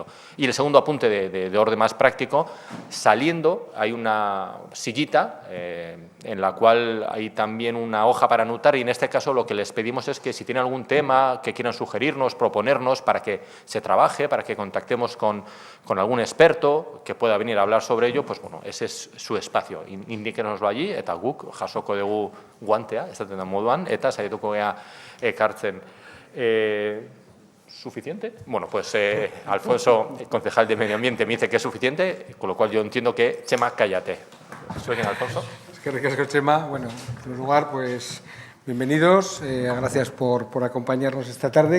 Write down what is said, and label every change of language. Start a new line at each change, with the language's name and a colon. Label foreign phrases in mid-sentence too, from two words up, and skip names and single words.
Spanish: Y el segundo apunte de orden más práctico, saliendo hay una sillita en la cual hay también una hoja para anotar y en este caso lo que les pedimos es que si tienen algún tema que quieran sugerirnos, proponernos para que se trabaje, para que contactemos con algún experto que pueda venir a hablar sobre ello, pues bueno, ese es su espacio. Indíquenoslo allí
Basque: eta guk jasoko dugu guantea, esaten da moduan, eta saiatuko gea ekartzen.
Spanish: ¿Suficiente? Bueno, pues Alfonso, concejal de Medio Ambiente, me dice que es suficiente, con lo cual yo entiendo que, Chema, cállate. ¿Suena, Alfonso?
Basque: Es que ricasco, Chema.
Spanish: Bueno, en primer lugar, pues bienvenidos. Gracias por acompañarnos esta tarde.